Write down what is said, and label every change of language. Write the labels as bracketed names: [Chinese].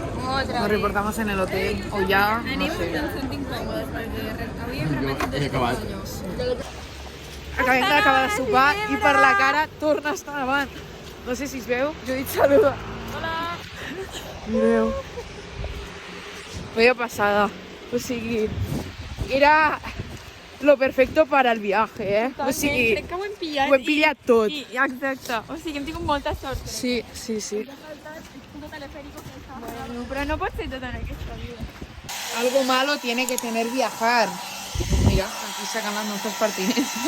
[Spanish] Nos reportamos en el hotel, o ya, no sé. [Catalan] Ens sentim còmodes perquè havíem repetit He acabat. acabem d'acabar de sopar i per la cara torna a estar davant. No sé si es veu, jo he dit saluda. Hola. Mireu. Vaya passada. O sigui, [Spanish] era lo perfecto para el viaje, eh? [Catalan] O sigui, Crec que ho hem pillat. ho hem pillat tot. Exacte. O sigui, hem tingut molta sort. Sí, sí, sí. Bueno, però no pot ser tot en aquesta vida. [Spanish] Algo malo tiene que tener viajar. Mira, aquí sacan las nuestras pertinences.